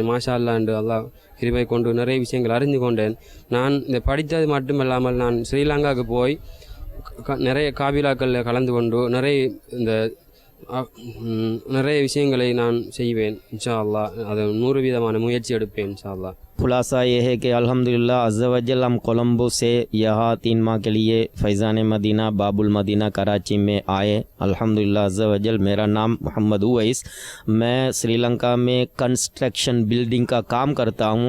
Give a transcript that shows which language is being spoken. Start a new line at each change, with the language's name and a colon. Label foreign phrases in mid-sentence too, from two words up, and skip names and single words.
Arabic: ما شاء الله
Tamil: அல்லாஹ் கிருபை கொண்டு நிறைய விஷயங்கள் அறிந்து கொண்டேன். நான் இந்த படித்தது மட்டுமல்லாமல் நான் ஸ்ரீலங்காவுக்கு போய் நிறைய காபிலாக்களில் கலந்து கொண்டு நிறைய விஷயங்களை நான் செய்வேன்.
Arabic: إن شاء الله
Tamil: அதை 100% முயற்சி எடுப்பேன்
Arabic: إن شاء الله.
Hindi: खुलासा ये है कि
Arabic: الحمد لله عز وجل
Hindi: हम कोलंबो से यहाँ 3 माह के लिए फैज़ान मदीना बाबुल मदीना कराची में आए.
Arabic: الحمد لله عز وجل.
Hindi: मेरा नाम मोहम्मद उवैस. मैं श्रीलंका में कंस्ट्रक्शन बिल्डिंग का काम करता हूँ.